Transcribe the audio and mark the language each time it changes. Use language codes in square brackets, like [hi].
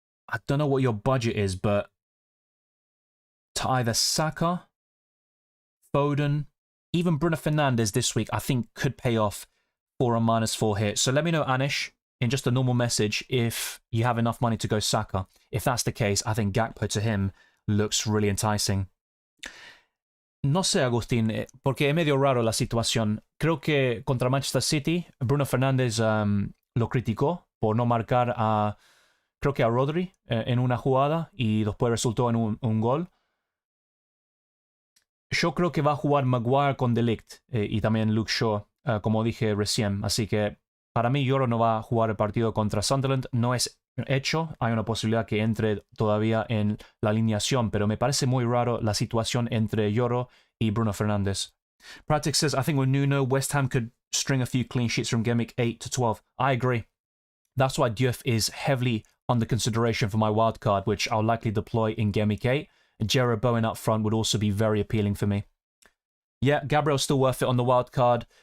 [en] I don't know what your budget is, but to either Saka, Foden, even Bruno Fernandes this week, I think could pay off for a -4 hit. So let me know, Anish, in just a normal message, if you have enough money to go Saka. If that's the case, I think Gakpo to him looks really enticing. [es] No sé, Agustín, porque es medio raro la situación. Creo que contra Manchester City, Bruno Fernández lo criticó por no marcar a, creo que a Rodri en una jugada y después resultó en un gol. Yo creo que va a jugar Maguire con De Ligt y también Luke Shaw, como dije recién. Así que para mí Yoro no va a jugar el partido contra Sunderland. No es hecho. Hay una posibilidad que entre todavía en la alineación, pero me parece muy raro la situación entre Yoro y Bruno Fernandes. [en] Pratik says, I think with Nuno, West Ham could string a few clean sheets from Game Week 8 to 12. I agree. That's why Diouf is heavily under consideration for my wildcard, which I'll likely deploy in Game Week 8. Jarrod Bowen up front would also be very appealing for me. Yeah, Gabriel's still worth it on the wildcard.